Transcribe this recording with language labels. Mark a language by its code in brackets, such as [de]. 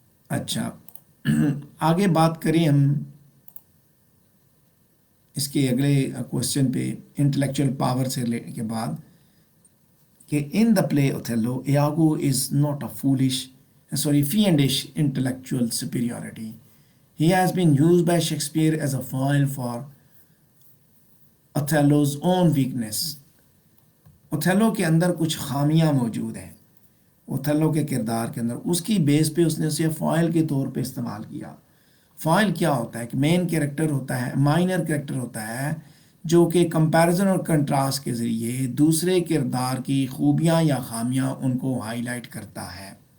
[ur] اچھا، آگے بات کریں ہم اس کے اگلے کوشچن پہ، انٹلیکچوئل پاور سے لینے کے بعد، کہ [en] In the play Othello Iago is not a fiendish intellectual superiority. He has been used by Shakespeare as a foil for Othello's own weakness. [ur] Othello کے اندر کچھ خامیاں موجود ہیں، اوتھیلو کے کردار کے اندر، اس کی بیس پہ اس نے اسے فائل کے طور پہ استعمال کیا۔ فائل کیا ہوتا ہے کہ مین کریکٹر ہوتا ہے، مائنر کریکٹر ہوتا ہے، جو کہ کمپیریزن اور کنٹراسٹ کے ذریعے دوسرے کردار کی خوبیاں یا خامیاں ان کو ہائی لائٹ کرتا ہے،